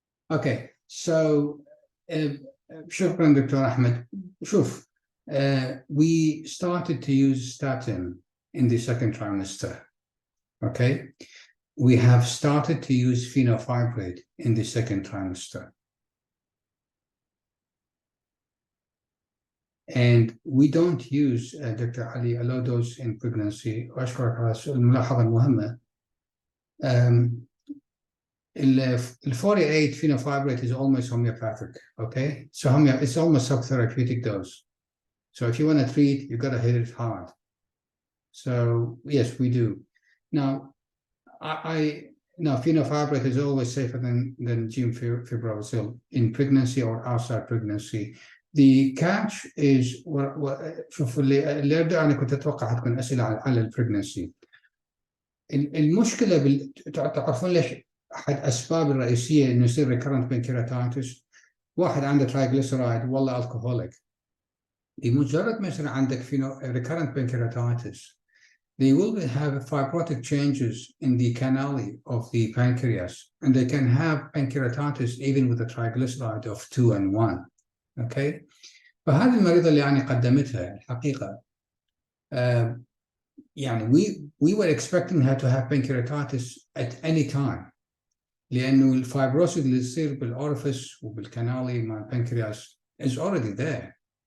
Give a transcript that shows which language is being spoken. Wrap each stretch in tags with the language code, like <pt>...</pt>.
<en>Okay, so</en> <ar>شكرا دكتور أحمد. شوف,</ar> <en>we started to use statin in the second trimester. Okay, we have started to use fenofibrate in the second trimester. And we don't use, Dr. Ali, a low dose in pregnancy.</en> <ar>وأشكرك على الملاحظة المهمة.</ar> <en>The 48 fenofibrate is almost homeopathic, okay? So it's almost subtherapeutic dose. So if you want to treat, you got to hit it hard. So yes, we do. Now, now fenofibrate is always safer than gemfibrozil in pregnancy or outside pregnancy. The catch is</en> <ar>شوف اللي ابدا انا كنت اتوقع حتكون اسئله على البريجنسي. المشكله تعرفون ليش احد الاسباب الرئيسيه انه يصير ريكرنت بنكرياتايتس؟ واحد عنده ترايجليسرايد والله الكحوليك. بمجرد ما يصير عندك</ar> <en>recurrent pancreatitis, they will have fibrotic changes in the canali of the pancreas, and they can have pancreatitis even with a triglyceride of 2 and 1.</en> <ar>Okay, فهذه المريضة اللي يعني قدمتها الحقيقة يعني</ar> <en>we were expecting her to have pancreatitis at any time</en> <ar>لأنه الفايبروسيس اللي يصير بالأورفيس وبالكنالي مع البنكرياس</ar> <en>is already there.</en>